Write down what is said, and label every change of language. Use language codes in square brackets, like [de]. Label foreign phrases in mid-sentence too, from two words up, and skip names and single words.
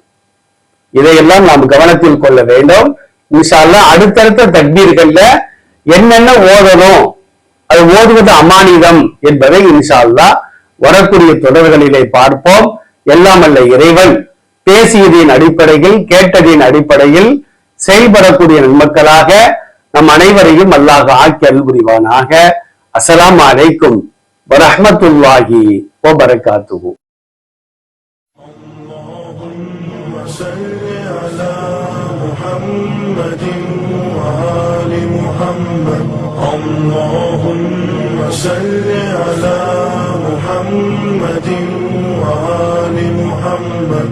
[ta] இதையெல்லாம் நாம் கவனத்தில் கொள்ள வேண்டும். [ar] إن شاء الله [ta] அடுத்தடுத்த தக்பீர்கள்ல என்னென்ன ஓதணும், அது ஓதுவது அமானிதம் என்பதை [ar] إن شاء الله [ta] வரக்கூடிய தொடர்களிலே பார்ப்போம். எல்லாம் அல்ல இறைவன் பேசியதின் அடிப்படையில், கேட்டதின் அடிப்படையில் செயல்படக்கூடிய நன்மக்களாக நம் அனைவரையும் அல்லாஹ் ஆக்கி அருள் புரிவானாக. [ar] السلام عليكم ورحمة الله وبركاته. صل على محمد وآل محمد. اللهم صل على محمد وآل محمد.